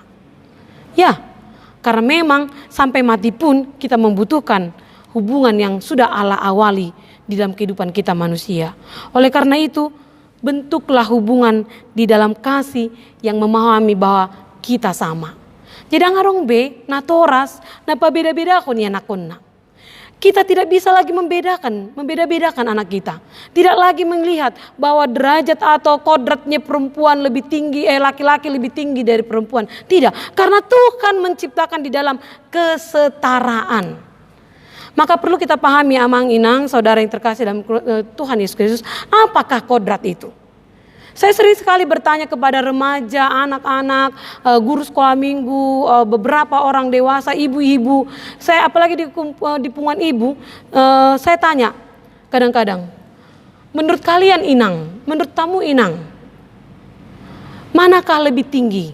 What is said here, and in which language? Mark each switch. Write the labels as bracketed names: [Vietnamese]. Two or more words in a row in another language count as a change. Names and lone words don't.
[Indonesian] Ya, karena memang sampai mati pun kita membutuhkan hubungan yang sudah Allah awali di dalam kehidupan kita manusia. Oleh karena itu, bentuklah hubungan di dalam kasih yang memahami bahwa kita sama. [Batak Toba] Jadi ngarong be, na toras, na pabeda-beda ko ni anak na. [Indonesian] Kita tidak bisa lagi membeda-bedakan anak kita. Tidak lagi melihat bahwa derajat atau kodratnya perempuan lebih tinggi, laki-laki lebih tinggi dari perempuan. Tidak, karena Tuhan menciptakan di dalam kesetaraan. Maka perlu kita pahami [Batak Toba] amang inang, [Indonesian] saudara yang terkasih dalam Tuhan Yesus Kristus, apakah kodrat itu? Saya sering sekali bertanya kepada remaja, anak-anak, guru sekolah minggu, beberapa orang dewasa, ibu-ibu. Saya apalagi di punguan ibu, saya tanya kadang-kadang, menurut kalian inang, menurut tamu inang, manakah lebih tinggi?